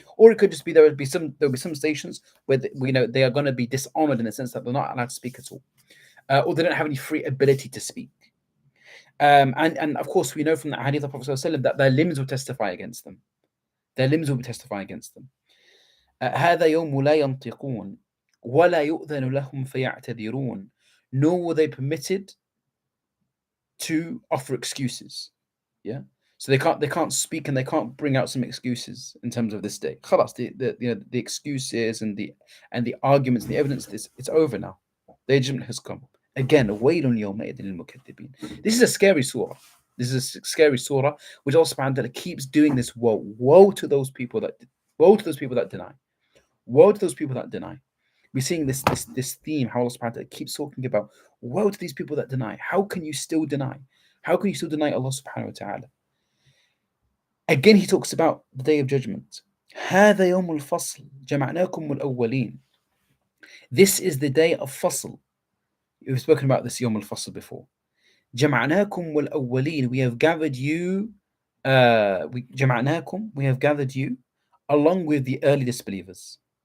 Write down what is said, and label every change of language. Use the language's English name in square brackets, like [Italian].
[English] Or it could just be there'll be some stations where they are going to be dishonored in the sense that they're not allowed to speak at all. Or they don't have any free ability to speak. And of course, we know from the hadith of Prophet ﷺ that their limbs will testify against them. Their limbs will be testifying against them. [Arabic] هذا يوم لا ينطقون ولا يؤذن لهم فيعتذرون. [English] Nor were they permitted to offer excuses. Yeah. So they can't speak, and they can't bring out some excuses in terms of this day. خلاص, the excuses and the arguments, the evidence, it's over now. The judgment has come. Again, [Arabic] وَيْلٌ يَوْمَئِذٍ لِلْمُكَذِّبِينَ. [English] This is a scary surah. This is a scary surah, which Allah subhanahu wa ta'ala keeps doing this woe. Woe to those people that deny. Woe to those people that deny. We're seeing this theme, how Allah subhanahu wa ta'ala keeps talking about, woe to these people that deny. How can you still deny? How can you still deny Allah subhanahu wa ta'ala? Again, he talks about the day of judgment. [Arabic] هذا يوم الفصل جمعناكم الأولين. [English] This is the day of fasl. We've spoken about this [Arabic] يوم الفصل [English] before. [Arabic] جمعناكم الأولين. [English] We have gathered you. [Arabic] جمعناكم. [English] We have gathered you along with the early disbelievers.